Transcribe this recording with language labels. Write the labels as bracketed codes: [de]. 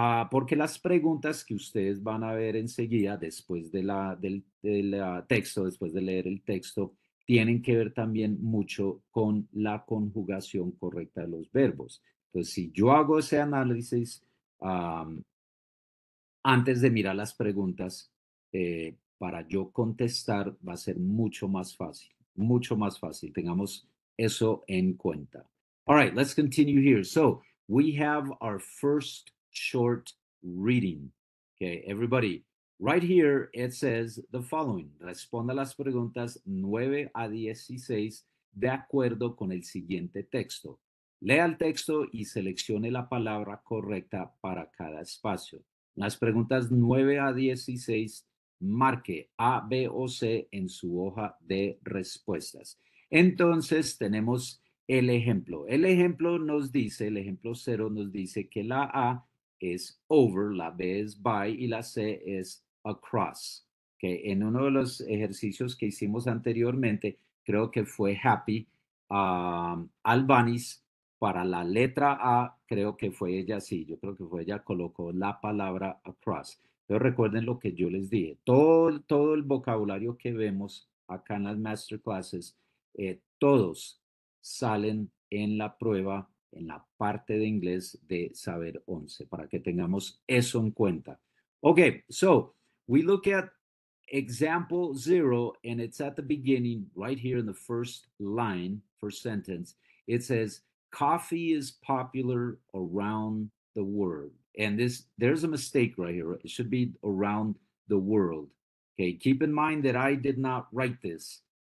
[es] Porque las preguntas que ustedes van a ver enseguida, después del texto, después de leer el texto, tienen que ver también mucho con la conjugación correcta de los verbos. Entonces, si yo hago ese análisis antes de mirar las preguntas, para yo contestar va a ser mucho más fácil, mucho más fácil. Tengamos eso en cuenta. [en] All right, let's continue here. So we have our first short reading. Okay, everybody, right here it says the following. [es] Responda las preguntas 9 a 16 de acuerdo con el siguiente texto. Lea el texto y seleccione la palabra correcta para cada espacio. Las preguntas 9 a 16, marque A, B o C en su hoja de respuestas. Entonces tenemos el ejemplo. El ejemplo 0 nos dice que la A es over, la B es by y la C es across. Que en uno de los ejercicios que hicimos anteriormente, creo que fue happy, Albanis, para la letra A, creo que fue ella, sí, yo creo que fue ella, colocó la palabra across. Pero recuerden lo que yo les dije, todo el vocabulario que vemos acá en las masterclasses, todos salen en la prueba, en la parte de inglés de Saber 11, para que tengamos eso en cuenta. [en] Okay, so we look at example 0, and it's at the beginning, right here in the first line, first sentence. It says, coffee is popular around the world. And there's a mistake right here. It should be around the world. Okay, keep in mind that I did not write this.